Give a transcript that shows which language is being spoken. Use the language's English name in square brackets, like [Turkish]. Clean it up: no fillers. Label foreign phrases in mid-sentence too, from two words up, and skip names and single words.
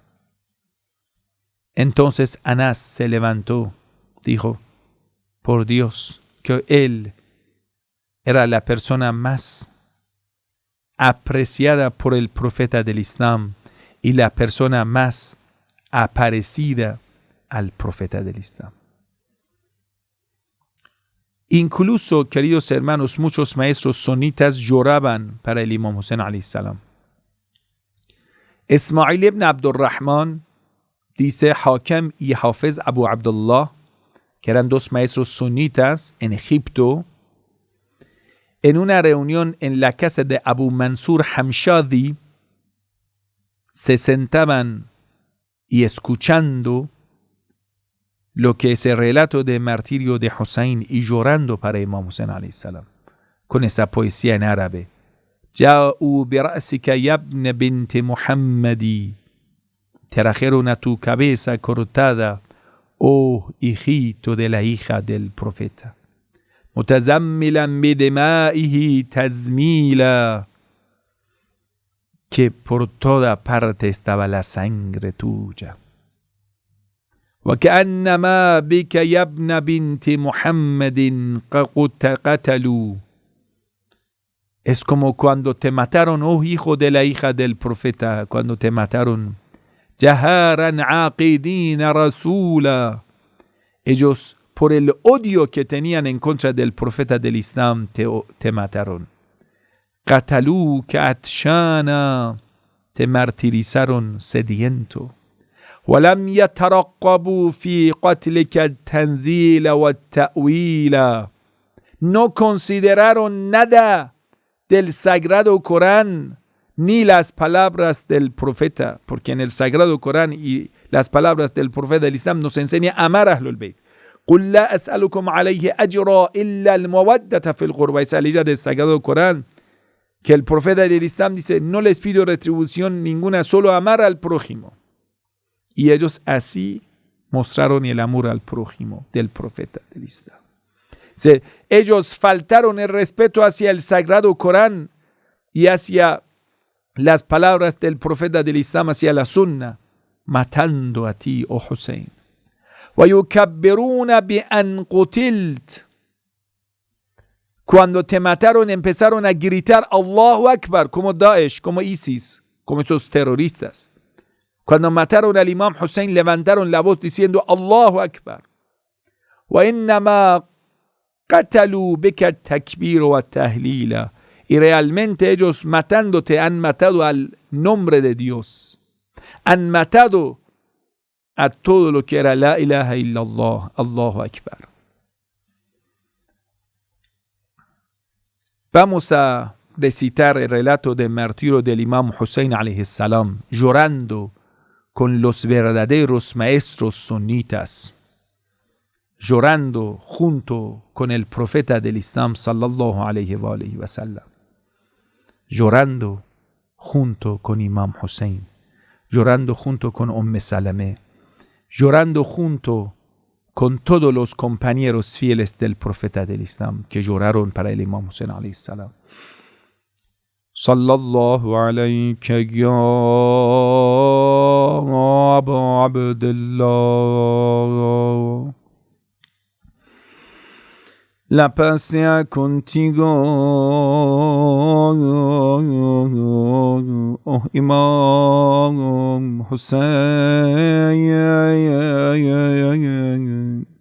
[Spanish] Entonces Anas se levantó, dijo, por Dios, que él era la persona más apreciada por el profeta del Islam y la persona más aparecida al profeta del Islam. Incluso, queridos hermanos, muchos maestros sunitas lloraban para el Imam Hussein [Arabic] عليه السلام. [Spanish] Ismail ibn Abdurrahman dice, Hakem y Hafiz Abu Abdullah, que eran dos maestros sunitas en Egipto, en una reunión en la casa de Abu Mansur Hamshadi, se sentaban y escuchando lo que es el relato de martirio de Hussein y llorando para Imam Hussein [Arabic] عليه السلام, [Spanish] con esa poesía en árabe. [Arabic] جاؤوا برأسك يا ابن بنت محمد, [Spanish] trajeron a tu cabeza cortada, oh hijito de la hija del profeta. [Arabic] متزملا بدمائه تزميلا, [Spanish] que por toda parte estaba la sangre tuya. [Arabic] وكأنما بك يا ابن بنت محمد قتلوا. [Spanish] Es como cuando te mataron, oh hijo de la hija del profeta, cuando te mataron. [Arabic] جهارا عاقدين رسولا. [Spanish] Ellos, por el odio que tenían en contra del profeta del Islam, te mataron. [Arabic] قتلوك عطشانا. [Spanish] Te martirizaron sediento. [Arabic] ولم يترقبوا في قتلك التنزيل والتأويل. [Spanish] No consideraron nada del Sagrado Corán ni las palabras del profeta, porque en el Sagrado Corán y las palabras del profeta del Islam nos enseña a amar a Ahlul Bayt. [Arabic] قل لا أسألكم عليه أجرا إلا المودة في القربى. [Spanish] Esa ley del Sagrado Corán, que el profeta del Islam dice, no les pido retribución ninguna, solo amar al prójimo. Y ellos así mostraron el amor al prójimo del profeta del Islam. Ellos faltaron el respeto hacia el Sagrado Corán y hacia las palabras del profeta del Islam, hacia la Sunna, matando a ti, oh Hussein. [Arabic] وَيُكَبِّرُونَ بِأَنْ قُتِلْتَ. [Spanish] Cuando te mataron empezaron a gritar [Arabic] الله أكبر, [Spanish] como Daesh, como ISIS, como esos terroristas. Cuando mataron al Imam Hussein levantaron la voz diciendo [Arabic] الله أكبر. وَإِنَّمَا قَتَلُوا بِكَ التَّكْبِيرُ وَالتَّهْلِيلَ. [Spanish] Y realmente ellos matándote han matado al nombre de Dios. Han matado a todo lo que era [Arabic] لا إله إلا الله، الله أكبر. [Spanish] Vamos a recitar el relato del martirio del Imam Hussein [Arabic] عليه السلام, [Spanish] llorando con los verdaderos maestros sunitas, llorando junto con el profeta del Islam [Arabic] صلى الله عليه وسلم, [Spanish] llorando junto con Imam Hussein, llorando junto con Salame, llorando junto con todos los compañeros fieles del profeta del Islam que lloraron para el Imam Hussein [Arabic] عليه السلام. صلى الله عليك يا أبو عبد الله. [Spanish] La paz sea contigo, oh Imam Hussein.